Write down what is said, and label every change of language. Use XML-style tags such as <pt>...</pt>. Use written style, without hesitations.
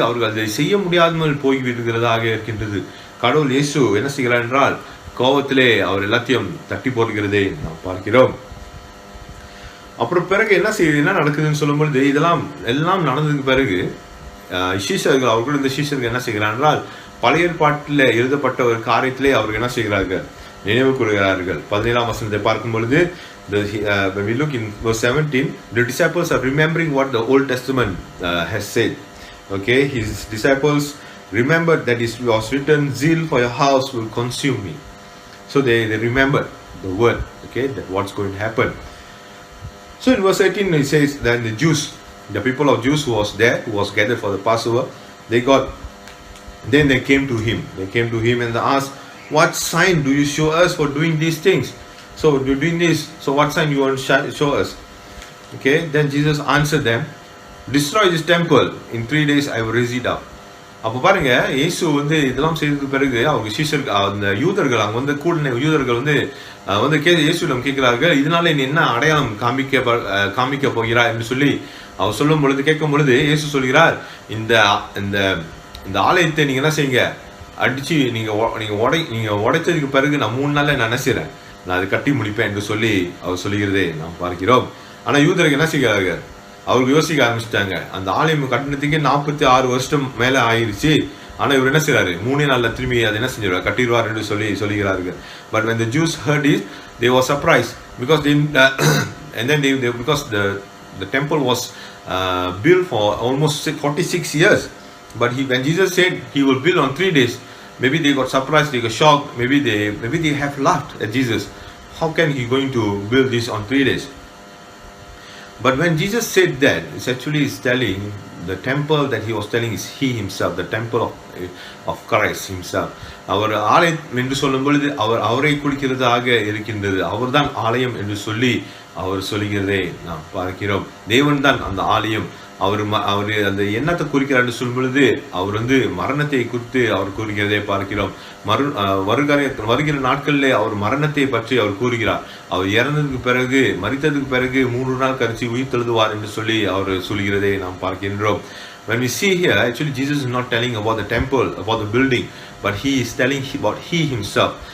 <ta>அவர்கள் அதை செய்ய முடியாமல் போய்விடுகிறதாக இருக்கின்றது. கடவுள் இயேசு என்ன செய்கிறார் என்றால், கோபத்திலே அவர் எல்லாத்தையும் தட்டி போடுகிறதை நாம் பார்க்கிறோம். அப்புறம் பிறகு என்ன நடக்குதுன்னு சொல்லும் பொழுது, எல்லாம் நடந்ததுக்கு பிறகு சீஷர்கள், அவர்கள் இந்த சீஷர்கள் என்ன செய்கிறார் என்றால், பழைய ஏற்பாட்டில் எழுதப்பட்ட ஒரு காரியத்திலே அவர்கள் என்ன செய்கிறார்கள், நினைவு கூறுகிறார்கள். 17ஆம் வசனத்தை பார்க்கும் பொழுது,</ta> <en>when we look in verse 17, the disciples are remembering what the Old Testament has said. Okay, his disciples remembered that it was written, zeal for your house will consume me. So they remembered the word, okay, that what's going to happen. So in verse 18 it says, then the people of Jews who was there, who was gathered for the Passover, then they came to him and they asked, what sign do you show us for doing these things? So you're doing this, so what sign you want to show us? Okay, then Jesus answered them, destroy this temple, in 3 days I will raise it up.</en> <ta>அப்போ பாருங்க, இயேசு வந்து இதெல்லாம் செய்ததுக்கு பிறகு அவங்க சீஷர் அந்த யூதர்கள் அங்க வந்து கூடின யூதர்கள் வந்து வந்து இயேசுவிடம் கேட்கிறார்கள், இதனால நீ என்ன அடையாளம் காமிக்க போகிறாய் என்று சொல்லி அவர் சொல்லும் பொழுது, கேட்கும் பொழுது இயேசு சொல்கிறார், இந்த இந்த இந்த ஆலயத்தை நீங்க என்ன செய்யுங்க, அடிச்சு நீங்க உடைச்சதுக்கு பிறகு நான் 3 நாள்ல நான் என்ன செய்றேன், நான் அதை கட்டி முடிப்பேன் என்று சொல்லி அவர் சொல்லுகிறதே நாம் பார்க்கிறோம். ஆனா யூதர்கள் என்ன செய்கிறார்கள், அவருக்கு யோசிக்க ஆரம்பிச்சிட்டாங்க. அந்த ஆலயம் கட்டினத்துக்கு 46 வருஷம் மேல ஆயிருச்சு. ஆனா இவர் என்ன செய்யறாரு, 3 நாள்ல திரும்பி அதை என்ன செஞ்சிருவார், கட்டிடுவார் என்று சொல்லுகிறார்கள்.</ta> <en>But when the Jews heard it, they were surprised because and then because the temple was built for almost 46 years. But when Jesus said he will build on 3 days, maybe they got surprised, they got shocked, maybe they have laughed at Jesus. How can he going to build this on 3 days? But when Jesus said that, it's actually telling the temple that he was telling is he himself, the temple of Christ himself.</en> <ta>அவர் ஆலயம் என்று சொல்லும் பொழுது அவரை குறிக்கிறதாக இருக்கின்றது. அவர்தான் ஆலயம் என்று சொல்லி அவர் சொல்லுகிறதை நாம் பார்க்கிறோம். தேவன் தான் அந்த ஆலயம். அவர் அந்த எண்ணத்தை குறிக்கிறார் என்று சொல்லும் பொழுது அவர் வந்து மரணத்தை குறித்து அவர் கூறுகிறதை பார்க்கிறோம். வருகிற நாட்களிலே அவர் மரணத்தை பற்றி அவர் கூறுகிறார். அவர் இறந்ததுக்கு பிறகு, மரித்ததுக்கு பிறகு 3 நாள் கழிச்சு உயிர் தெழுதுவார் என்று சொல்லி அவர் சொல்கிறதை நாம் பார்க்கின்றோம்.</ta> <en>When we see here, actually Jesus is not telling about the temple, about the building, but he is telling about he himself.</en>